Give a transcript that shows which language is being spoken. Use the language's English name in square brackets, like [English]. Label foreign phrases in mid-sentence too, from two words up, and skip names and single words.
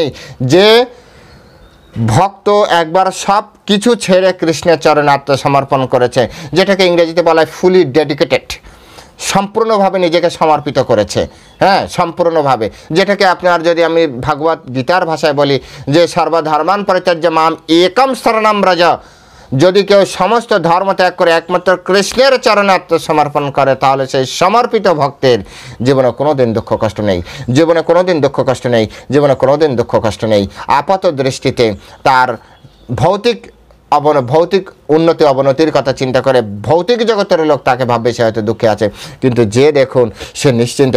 [Bangla] যে ভক্ত একবার সব কিছু ছেড়ে কৃষ্ণের চরণে আত্মসমর্পণ করেছে, যেটাকে ইংরেজিতে বলা হয় [English] fully dedicated, [Bangla] সম্পূর্ণভাবে নিজেকে সমর্পিত করেছে, হ্যাঁ সম্পূর্ণভাবে, যেটাকে আপনার যদি আমি ভাগবত গীতার ভাষায় বলি যে [Sanskrit] সর্বধর্মান পরিত্যাজ্য মাম একম শরণম ব্রজ, [Bangla] যদি কেউ সমস্ত ধর্ম ত্যাগ করে একমাত্র কৃষ্ণের চরণে আত্মসমর্পণ করে তাহলে সেই সমর্পিত ভক্তের জীবনে কোনো দিন দুঃখ কষ্ট নেই, জীবনে কোনো দিন দুঃখ কষ্ট নেই, জীবনে কোনো দিন দুঃখ কষ্ট নেই। আপাত দৃষ্টিতে তার ভৌতিক উন্নতি অবনতির কথা চিন্তা করে ভৌতিক জগতের লোক তাকে ভাববে সে হয়তো দুঃখে আছে, কিন্তু যে দেখুন সে নিশ্চিন্তে।